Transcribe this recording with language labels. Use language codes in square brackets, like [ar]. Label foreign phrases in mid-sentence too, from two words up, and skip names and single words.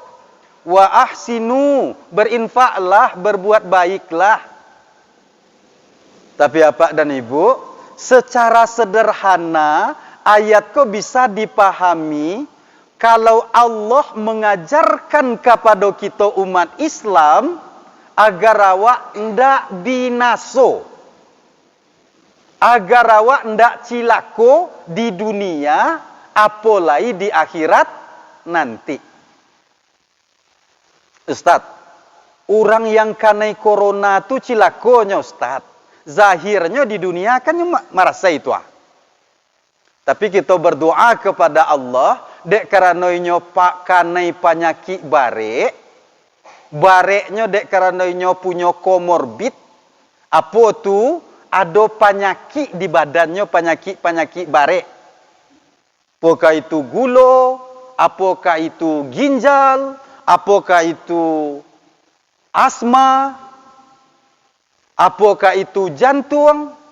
[ar] Wa ahsinu, [id] berinfaklah, berbuat baiklah. Tapi Bapak dan Ibu, secara sederhana, ayatku bisa dipahami kalau Allah mengajarkan kepada kita umat Islam agar [min] awak ndak binaso. [id] Agar [min] awak ndak cilako [id] di dunia, apalagi di akhirat nanti. [min] Ustaz, orang yang kanai corona tu cilakonya Ustaz. [id] Zahirnya di dunia kan merasa itu. Tapi kita berdoa kepada Allah, [min] dek karena inyo pak kanai penyakit barek, bareknya dek karena inyo [id] punya komorbid, apa tu ada penyakit di badannya, [min] penyakit barek. [id] Apakah itu gula, apakah itu ginjal, apakah itu asma, apakah itu jantung?